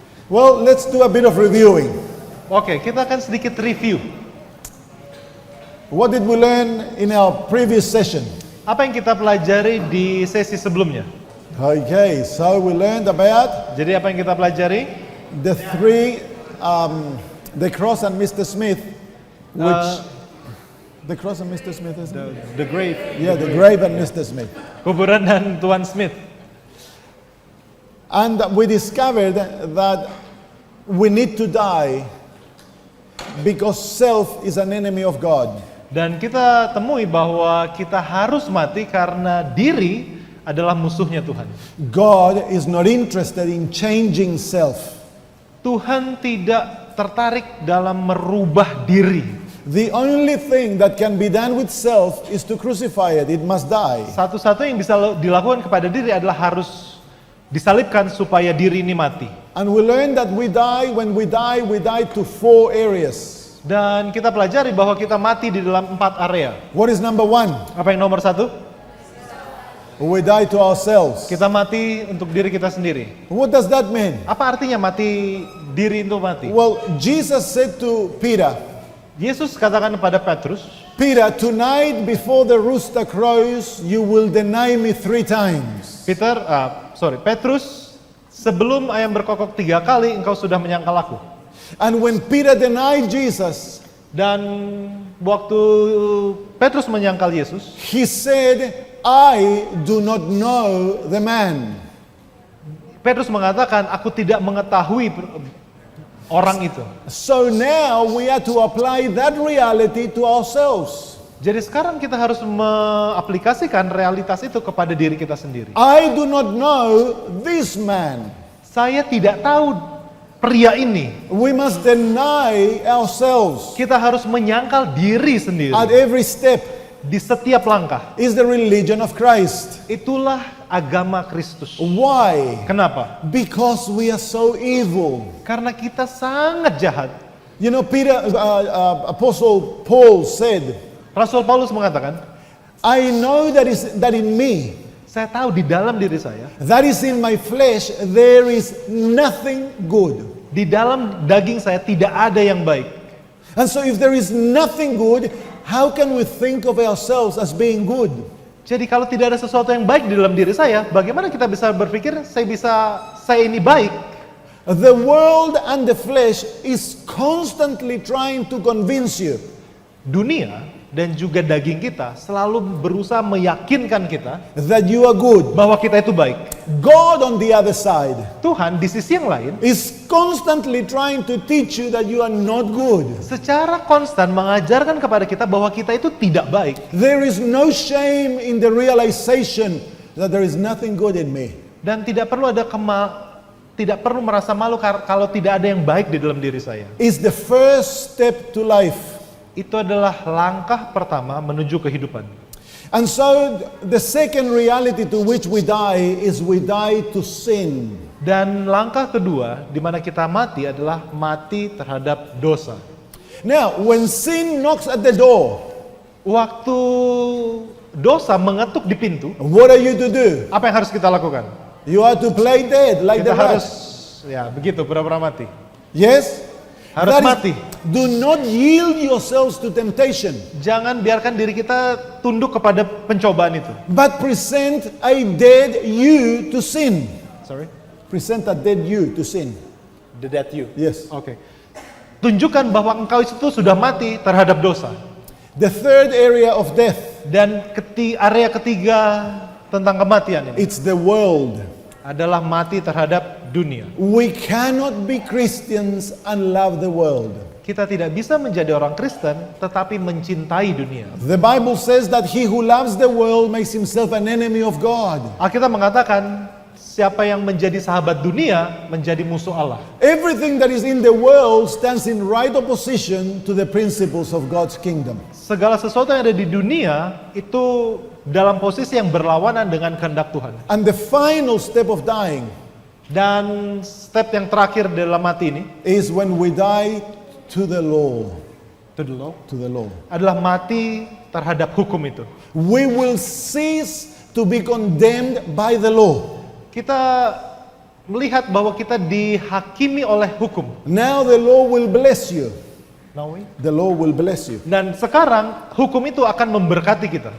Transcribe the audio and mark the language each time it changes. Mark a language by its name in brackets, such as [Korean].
[English] Well, let's do a bit of reviewing. [Indonesian] Oke, kita akan sedikit review. [English] What did we learn in our previous session? [Indonesian] Apa yang kita pelajari di sesi sebelumnya? [English] Okay, so we learned about [Indonesian] Jadi apa yang kita pelajari? [English] the three, the cross and Mr. Smith, which the cross and Mr. Smith, isn't it? The grave. Yeah, the grave and Mr. Smith. [Indonesian] Kuburan dan Tuan Smith. [English] And we discovered that we need to die because self is an enemy of God. [Indonesian] Dan kita temui bahwa kita harus mati karena diri adalah musuhnya Tuhan. [English] God is not interested in changing self. [Indonesian] Tuhan tidak tertarik dalam merubah diri. [English] The only thing that can be done with self is to crucify it. It must die. [Indonesian] Satu-satunya yang bisa dilakukan kepada diri adalah harus disalibkan supaya diri ini mati. [English] And we learn that we die to 4 areas. [Indonesian] Dan kita pelajari bahwa kita mati di dalam 4 area. [English] What is number 1? [Indonesian] Apa yang nomor 1? [English] We die to ourselves. [Indonesian] Kita mati untuk diri kita sendiri. [English] What does that mean? [Indonesian] Apa artinya mati diri itu mati? [English] Well, Jesus said to Peter, [Indonesian] Yesus katakan kepada Petrus, [English] Peter, tonight before the rooster crows, you will deny me 3 times. [Indonesian] Petrus, sebelum ayam berkokok 3 kali, engkau sudah menyangkal aku. [English] And when Peter denied Jesus, [Indonesian] Dan waktu Petrus menyangkal Yesus, [English] he said, I do not know the man. [Indonesian] Petrus mengatakan, aku tidak mengetahui orang itu. [English] So now we have to apply that reality to ourselves. [Indonesian] Jadi sekarang kita harus mengaplikasikan realitas itu kepada diri kita sendiri. [English] I do not know this man. [Indonesian] Saya tidak tahu pria ini. [English] We must deny ourselves [Indonesian] Kita harus menyangkal diri sendiri. [English] at every step. [Indonesian] Di setiap langkah. [English] Is the religion of Christ. [Indonesian] Itulah agama Kristus. [English] Why? [Indonesian] Kenapa? [English] Because we are so evil. [Indonesian] Karena kita sangat jahat. [English] You know, Apostle Paul said, [Indonesian] Rasul Paulus mengatakan, [English] I know that in me, [Indonesian] saya tahu di dalam diri saya, [English] that is in my flesh, there is nothing good. [Indonesian] di dalam daging saya tidak ada yang baik. [English] And so if there is nothing good, how can we think of ourselves as being good? [Indonesian] Jadi kalau tidak ada sesuatu yang baik di dalam diri saya, bagaimana kita bisa berpikir saya ini baik? [English] The world and the flesh is constantly trying to convince you [Indonesian] Dunia dan juga daging kita selalu berusaha meyakinkan kita [English] that you are good. [Indonesian] bahwa kita itu baik. [English] God on the other side [Indonesian] Tuhan di sisi yang lain [English] is constantly trying to teach you that you are not good. [Indonesian] secara konstan mengajarkan kepada kita bahwa kita itu tidak baik. [English] There is no shame in the realization that there is nothing good in me. [Indonesian] Dan tidak perlu merasa malu kalau tidak ada yang baik di dalam diri saya. [English] It's the first step to life. [Indonesian] Itu adalah langkah pertama menuju kehidupan. [English] And so the second reality to which we die is we die to sin. [Indonesian] Dan langkah kedua di mana kita mati adalah mati terhadap dosa. [English] Now, when sin knocks at the door, [Indonesian] Waktu dosa mengetuk di pintu, [English] what are you to do? [Indonesian] apa yang harus kita lakukan? [English] You are to play dead like [Indonesian] Kita [English] the [Indonesian] harus [English] rat. [Indonesian] begitu pura-pura mati. [English] Yes? [Indonesian] Harus [English] That is- [Indonesian] mati. [English] Do not yield yourselves to temptation, [Indonesian] Jangan biarkan diri kita tunduk kepada pencobaan itu. [English] but present a dead you to sin. Sorry, Present a dead you to sin. the dead you. Yes. [Indonesian] Oke. Tunjukkan bahwa engkau itu sudah mati terhadap dosa. [English] The third area of death, [Indonesian] Dan area ketiga tentang kematian ini [English] it's the world. [Indonesian] adalah mati terhadap dunia. [English] We cannot be Christians and love the world. [Indonesian] Kita tidak bisa menjadi orang Kristen tetapi mencintai dunia. [English] The Bible says that he who loves the world makes himself an enemy of God. [Indonesian] Alkitab mengatakan siapa yang menjadi sahabat dunia menjadi musuh Allah. [English] Everything that is in the world stands in right opposition to the principles of God's kingdom. [Indonesian] Segala sesuatu yang ada di dunia itu dalam posisi yang berlawanan dengan kehendak Tuhan. [English] And the final step of dying [Indonesian] Dan step yang terakhir dalam mati ini, [English] is when we die to the law. to the law, To the law. [Indonesian] adalah mati terhadap hukum itu. [English] We will cease to be condemned by the law. [Indonesian] Kita melihat bahwa kita dihakimi oleh hukum. [English] Now the law will bless you. Nawi. The law will bless you. [Indonesian] Dan sekarang hukum itu akan memberkati kita.